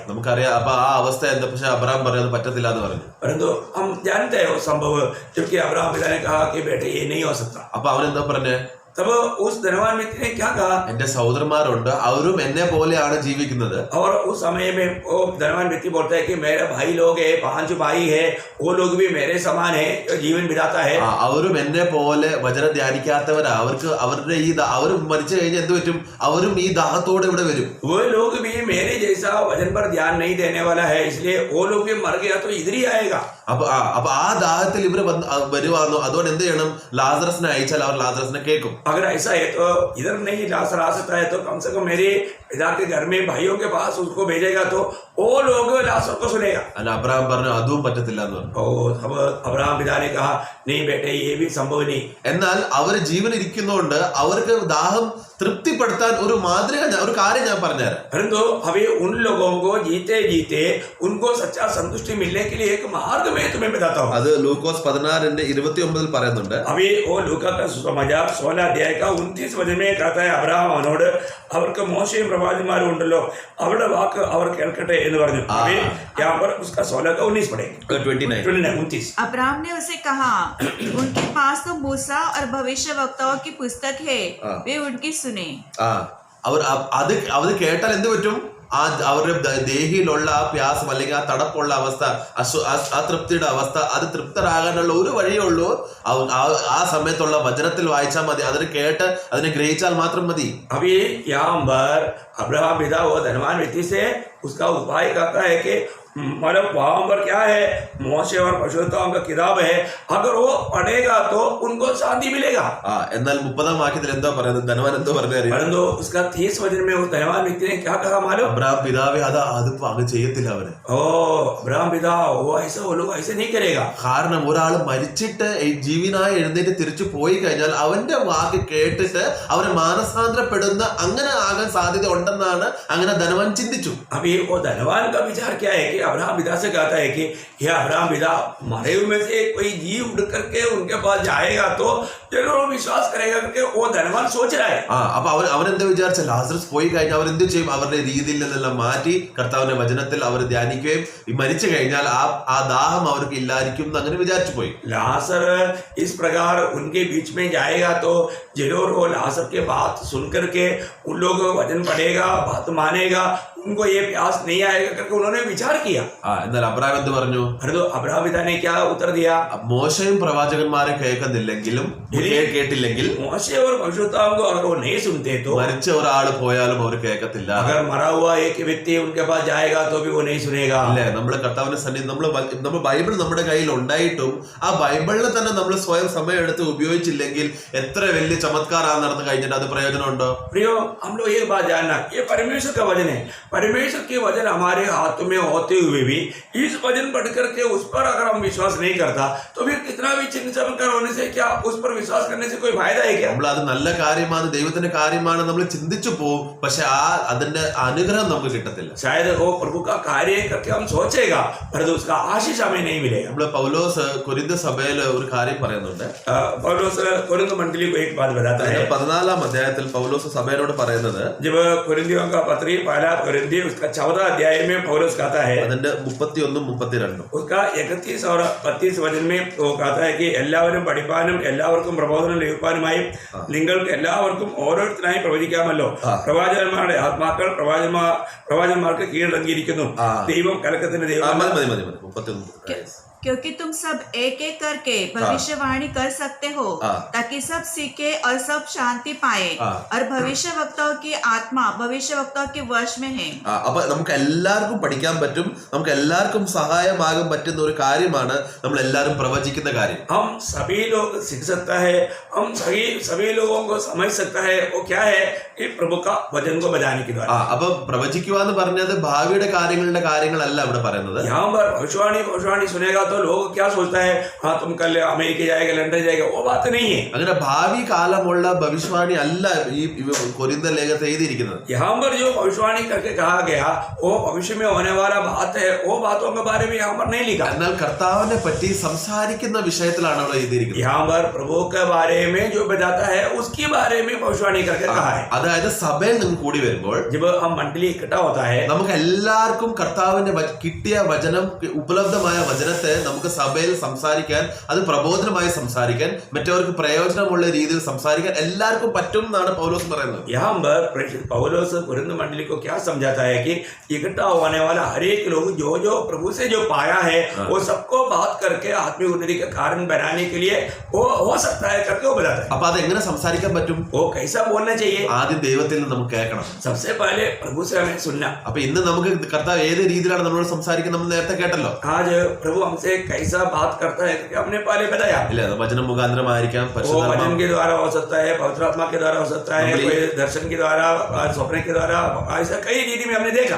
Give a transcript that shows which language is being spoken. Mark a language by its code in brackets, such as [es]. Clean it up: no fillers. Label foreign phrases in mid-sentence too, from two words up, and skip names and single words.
[ml] നമുക്കറിയാം. അപ്പൊ ആ അവസ്ഥ എന്താ? പക്ഷെ അബ്രഹാം പറഞ്ഞത് പറ്റത്തില്ല എന്ന് പറഞ്ഞു. [hi] परंतु हम जानते हैं वो संभव, जबकि अब्राहम पिता ने कहा कि बेटे ये नहीं हो सकता. [ml] അപ്പൊ അവൻ എന്താ പറഞ്ഞേ? [hi] तब उस धनवान व्यक्ति ने क्या कहा? [ml] എന്റെ സഹോദരന്മാരുണ്ട്, അവരും എന്നെ പോലെയാണ് ജീവിക്കുന്നത്. [hi] और उस समय में वो धनवान व्यक्ति बोलता है कि मेरे भाई लोग है, 5 भाई है, वो लोग भी मेरे समान है, जीवन बिताता है. [ml] അവരും എന്നെ പോലെ വചനം ധ്യാനിക്കാത്തവരാ. അവർക്ക് അവരുടെ ഈ അവർ മരിച്ചു കഴിഞ്ഞാൽ എന്ത് പറ്റും? അവരും ഈ ദാഹത്തോടെ ഇവിടെ വരും. [hi] वो लोग भी मेरे जैसा वजन पर ध्यान नहीं देने वाला है, इसलिए वो लोग भी मर गया तो इधर ही आएगा. [ml] അപ്പൊ ആ ദാഹത്തിൽ ഇവര് വരുവാന്നോ? അതുകൊണ്ട് എന്ത് ചെയ്യണം? ലാസറസിനെ അയച്ചാൽ അവർ ലാസറസിനെ കേൾക്കും. [hi] अगर ऐसा है तो इधर नहीं लासर आ सकता है तो कम से कम मेरे पिता के घर में भाइयों के पास उसको भेजेगा तो वो लोग लासर को सुनेगा. [ml] അല്ല, അബ്രഹാം പറഞ്ഞു അതും പറ്റത്തില്ല എന്ന് പറഞ്ഞു. [hi] अब अब्राहम पिता ने कहा नहीं बेटे ये भी संभव नहीं. [ml] എന്നാൽ അവര് ജീവൻ ഇരിക്കുന്നതുകൊണ്ട് അവർക്ക് ദാഹം തൃപ്തിപ്പെടുത്താൻ ഒരു മാതൃക, ഒരു കാര്യം ഞാൻ പറഞ്ഞുതരാം. [hi] परंतु अभी उन लोगों को जीते जीते उनको सच्चा संतुष्टि मिलने के लिए एक मार्ग मैं तुम्हें बताता हूँ. [ml] അത് ലൂക്കോസ് 16:29 പറയുന്നുണ്ട്. [hi] अभी वो लूका का सुसमाचार 16 अध्याय का 29 वचन में कहता है अब्राहം [ml] അവനോട് അവർക്ക് മോശയും പ്രവാചകന്മാരും ഉണ്ടല്ലോ അവരുടെ വാക്ക് അവർ കേൾക്കട്ടെ എന്ന് പറഞ്ഞു. [hi] अभी यहाँ पर उसका 16 का 19 पढ़ेंगे. 29. अब्राहम ने उसे कहा उनके पास तो मूसा और भविष्य वक्ताओं की पुस्तक है, वे उनकी सुने. [ml] അവർ അത് കേട്ടാൽ എന്ത് പറ്റും? അവരുടെ ദേഹിയിലുള്ള ആ പ്യാസം അല്ലെങ്കിൽ ആ തടപ്പുള്ള അവസ്ഥ, അതൃപ്തിയുടെ അവസ്ഥ, അത് തൃപ്തരാകാനുള്ള ഒരു വഴിയേ ഉള്ളൂ. ആ സമയത്തുള്ള വചനത്തിൽ വായിച്ചാൽ മതി. അതിന് കേട്ട് അതിനെ ഗ്രഹിച്ചാൽ മാത്രം മതി. [hi] अभी यहाँ पर अब्राहम पिता वो धनवान व्यक्ति से उसका उपाय कहता है कि मतलब वहां पर क्या है, मोशे और पशुताओं का किताब है, अगर वो पढ़ेगा तो उनको शांति मिलेगा. [ml] എന്നാൽ 30-ാം വാക്യത്തിൽ എന്തോ പറയുന്നത്? ധനവാൻ എന്തോ പറഞ്ഞു? [hi] परंतु उसका 30 वचन में उस धनवान व्यक्ति ने क्या कहा मालूम? [ml] അബ്രഹാം പിതാവേ അതിപ്പോ അങ്ങ് ചെയ്യത്തില്ല അവന്. [hi] अब्राहम पिता वो लोग ऐसे नहीं करेगा. [ml] കാരണം ഒരാൾ മരിച്ചിട്ട് ജീവനായി എഴുന്നേറ്റ് തിരിച്ചു പോയി കഴിഞ്ഞാൽ അവന്റെ വാക്ക് കേട്ടിട്ട് അവരെ മാനസാന്തരപ്പെടുന്ന അങ്ങനെ ആകാൻ സാധ്യത ഉണ്ടെന്നാണ് അങ്ങനെ ധനവാൻ ചിന്തിച്ചു. [hi] अभी वो धनवान का विचार क्या है कि अब्राहम पिता से कहता है कि यह अब्राहम पिता मरे हुए में से कोई जीव उड़ करके उनके पास जाएगा तो जरूर विश्वास करेगा करके वो धनवान सोच रहा है. [ml] അപ്പൊ അവൻ എന്താ വിചാരിച്ച? ലാസറസ് പോയി കഴിഞ്ഞാൽ അവരെന്ത് ചെയ്യും? അവരുടെ രീതിയിൽ നിന്നെല്ലാം മാറ്റി കർത്താവിന്റെ വചനത്തിൽ അവർ ധ്യാനിക്കുകയും മരിച്ചു കഴിഞ്ഞാൽ ആ ദാഹം അവർക്ക് ഇല്ലായിരിക്കും എന്ന് അങ്ങനെ വിചാരിച്ചു പോയി. [hi] लासर इस प्रकार उनके बीच में जाएगा तो जरूर वो लासर के बात सुन करके उन लोगों को वचन पढ़ेगा, बात मानेगा, उनको ये प्यास नहीं आएगा करके उन्होंने विचार किया. [ml] എന്നാൽ അബ്രഹാം എന്ത് പറഞ്ഞു? [hi] तो अब्राहम पिता ने क्या उत्तर दिया? [ml] മോശയും പ്രവാചകന്മാരെ കേൾക്കുന്നില്ലെങ്കിലും കേട്ടില്ലെങ്കിൽ [hi] मोशे और भविष्यवक्ताओं को अगर वो नहीं सुनते तो [ml] മരിച്ച ഒരാൾ പോയാലും അവർ കേൾക്കത്തില്ല. [hi] अगर मरा हुआ एक व्यक्ति उनके पास जाएगा तो भी वो नहीं सुनेगा. [ml] അല്ലേ? നമ്മള് കർത്താവിന്റെ സന്നിധി നമ്മൾ ബൈബിൾ നമ്മുടെ കയ്യിൽ ഉണ്ടായിട്ടും ആ ബൈബിളിൽ തന്നെ നമ്മൾ സ്വയം സമയം എടുത്ത് ഉപയോഗിച്ചില്ലെങ്കിൽ എത്ര വലിയ ചമത്കാരം നടന്നു കഴിഞ്ഞിട്ട് അത് പ്രയോജനമുണ്ടോ? [hi] प्रियो, हम लोग एक बात जानना, ये परमेश्वर का वचन है. परमेश्वर के वचन हमारे हाथ में होते हुए भी इस वचन पढ़ करके उस पर अगर हम विश्वास नहीं करता तो फिर कितना भी चिन्ह चमत्कार होने से क्या उस पर विश्वास करने से कोई फायदा है क्या? [ml] നമ്മൾ അത് നല്ല കാര്യമാണ്, ദൈവത്തിന്റെ കാര്യമാണ് നമ്മൾ ചിന്തിച്ചു പോകും. പക്ഷെ അതിന്റെ അനുഗ്രഹം നമുക്ക് കിട്ടത്തില്ല. [hi] शायद वो प्रभु का कार्य करके हम सोचेगा पर उसका आशीष हमें नहीं मिलेगा. [ml] നമ്മള് പൗലോസ് കൊരിന്ത സഭയിൽ ഒരു കാര്യം പറയുന്നുണ്ട്. [hi] पौलुस कोरिन्थ मंडली को एक बात बताता है. [ml] 14-ാം अध्यायത്തിൽ പൗലോസ് സഭയോട് പറയുന്നത്, [hi] जब कोरिन्थियों का पत्री पहला कोरिन्थी उसका 14 अध्याय में पौलुस कहता है, [ml] അതിന്റെ 31-32 [hi] उसका 31 और 32 वचन में वो कहता है कि [ml] എല്ലാവരും പഠിപ്പാനും എല്ലാവർക്കും പ്രബോധനം ലഭിക്കാനുമായി നിങ്ങൾക്ക് എല്ലാവർക്കും ഓരോരുത്തരായി പ്രവചിക്കാമല്ലോ. പ്രവാചകന്മാരുടെ ആത്മാക്കൾ പ്രവാചകന്മാർക്ക് കീഴടങ്ങിയിരിക്കുന്നു. ദൈവം കലക്കത്തിന്റെ ദൈവം. 31 [hi] क्योंकि तुम सब एक एक करके भविष्यवाणी कर सकते हो ताकि सब सीखे और सब शांति पाए और भविष्यवक्ताओं की आत्मा भविष्यवक्ताओं के वश में है. [ml] അപ്പൊ നമുക്ക് എല്ലാവർക്കും പഠിക്കാൻ പറ്റും, നമുക്ക് എല്ലാവർക്കും സഹായമാകാൻ പറ്റുന്ന ഒരു കാര്യമാണ് നമ്മൾ എല്ലാവരും പ്രവചിക്കുന്ന കാര്യം. [hi] हम सभी लोग सीख सकता है, हम सभी लोगों को समझ सकता है. वो क्या है कि प्रभु का वचन को बजाने के द्वारा. [ml] അപ്പൊ പ്രവചിക്കുക എന്ന് പറഞ്ഞത് ഭാവിയുടെ കാര്യങ്ങളല്ല ഇവിടെ പറയുന്നത്. [hi] यहाँ पर भविष्यवाणी सुनेगा तो लोग क्या सोचता है, हाँ तुम कल अमेरिका जाएगा, लंदन जाएगा, वो बात नहीं है. [ml] അങ്ങനെ ഭാവി കാലമുള്ള ഭവിഷ്യവാണി അല്ല ഈ കൊരിന്ത്യർ ലേഖനത്തിൽ എഴുതിയിരിക്കുന്നത്. [hi] यहाँ पर जो भविष्यवाणी करके कहा गया वो भविष्य में होने वाला बात है, वो बातों के बारे में यहाँ पर नहीं लिखा. [ml] എന്നാൽ കർത്താവിനെ പറ്റി സംസാരിക്കുന്ന വിഷയത്തിലാണ് അവിടെ എഴുതിയിരിക്കുന്നത്. [hi] यहाँ पर प्रभु के बारे में जो बताता है उसके बारे में भविष्यवाणी करके कहा है. [ml] അതായത് സഭയിൽ നിന്ന് കൂടി വരുമ്പോൾ [hi] जब हम मंडली इकट्ठा होता है [ml] നമുക്ക് എല്ലാവർക്കും കർത്താവിന്റെ കിട്ടിയ വചനം, ഉപലബ്ധമായ വചനത്തെ നമുക്ക് സഭയിൽ സംസാരിക്കാൻ, അത് പ്രബോധനമായി സംസാരിക്കാൻ, മറ്റവർക്ക് പ്രയോജനമുള്ള രീതിയിൽ സംസാരിക്കാൻ എല്ലാവർക്കും പറ്റും എന്നാണ് പൗലോസ് പറയുന്നത്. [hi] यहाँ पर पौलुस कुरिन्थ मंडली को क्या समझाता है कि इकट्ठा होने वाला हर एक लोग जो प्रभु से जो पाया है वो सबको बात करके आत्मिक उन्नति का कारण बनाने के लिए वो हो सकता है करके वो बताता है. [ml] അപ്പൊ അത് എങ്ങനെ സംസാരിക്കാൻ പറ്റും? [hi] वो कैसा बोलना चाहिए? [ml] ആദ്യം ദൈവത്തിൽ നിന്ന് നമുക്ക് കേൾക്കണം. [hi] सबसे पहले प्रभु से हमें सुनना. [ml] അപ്പൊ ഇന്ന് നമുക്ക് കർത്താവ് ഏത് രീതിയിലാണ് നമ്മളോട് സംസാരിക്കുന്നത് നമ്മൾ നേരത്തെ കേട്ടല്ലോ. [hi] आज प्रभु हमसे कैसा बात करता है कि हमने पहले बताया. [ml] ഇല്ല, അത് വചനം മുഖാന്തരമായിരിക്കാം, [hi] वो वचन के द्वारा हो सकता है, पवित्र आत्मा के द्वारा हो सकता है, कोई दर्शन के द्वारा, स्वप्न के द्वारा, ऐसा कई रीति में हमने देखा.